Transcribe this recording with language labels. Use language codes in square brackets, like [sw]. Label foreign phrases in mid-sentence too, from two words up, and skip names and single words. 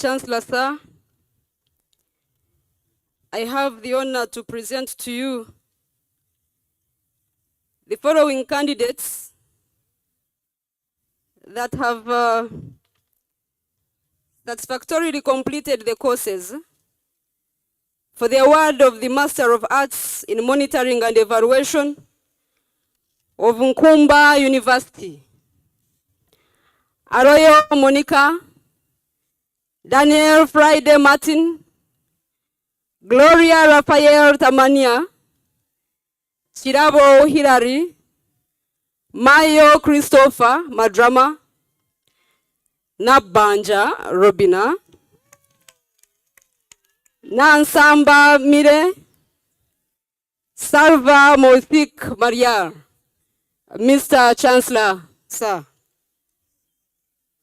[en] Chancellor, sir, I have the honor to present to you the following candidates that have satisfactorily completed the courses for the award of the Master of Arts in Monitoring and Evaluation of Nkumba University. Arroyo Monica, Daniel Friday Martin, Gloria Raphael Tamania, Chirabo Hilary, Mayo Christopher Madrama, Nabanja Robina, Nansamba Mire, Salva Mothik Maria. Mr. Chancellor, sir.